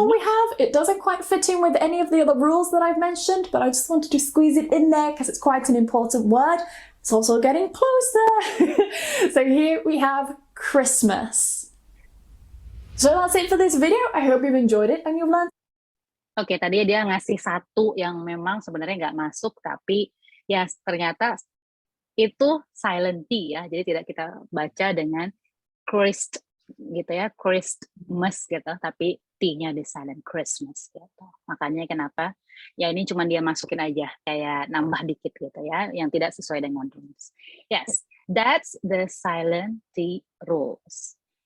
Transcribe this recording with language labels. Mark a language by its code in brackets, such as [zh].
[en] one we have, it doesn't quite fit in with any of the other rules that I've mentioned, but I just wanted to squeeze it in there because it's quite an important word. It's also getting closer. So here we have Christmas. So that's it for this video. I hope you've enjoyed it and you've learned. [id] Oke, tadi dia ngasih satu yang memang sebenarnya nggak masuk, tapi ya ternyata itu silent T ya, jadi tidak kita baca dengan Christ gitu ya, Christmas gitu, tapi T-nya di silent Christmas gitu. Makanya kenapa ya ini cuma dia masukin aja kayak nambah dikit gitu ya, yang tidak sesuai dengan rules. [en] Yes, that's the silent T rules.